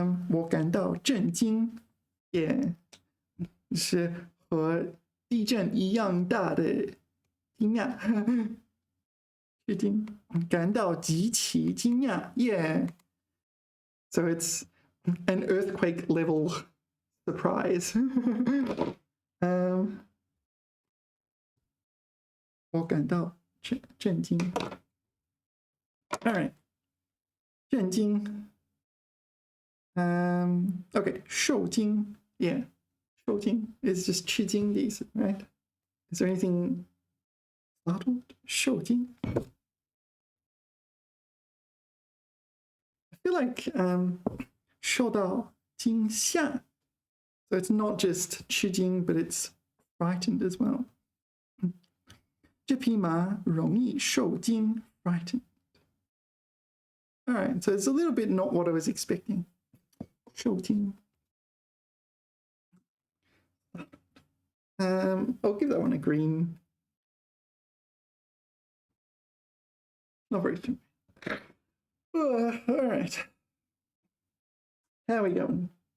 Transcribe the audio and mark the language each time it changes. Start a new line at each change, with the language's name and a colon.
Chinese: 我感到震惊，也是和地震一样大的惊讶，吃惊，感到极其惊讶。
English: Yeah, so it's an earthquake level surprise.
Chinese: 我感到震惊。
English: All right, 震惊。 Okay, 受惊 yeah, 受惊 is just
Chinese: 吃惊的意思
English: right? Is there anything startled? 受惊 I feel like
Chinese: 受到惊吓
English: so it's not just 吃惊 but it's frightened as well.
Chinese: 这匹马容易受惊 frightened.
English: All right, so it's a little bit not what I was expecting. 受惊 I'll give that one a green. Not very true. All right. How are we going?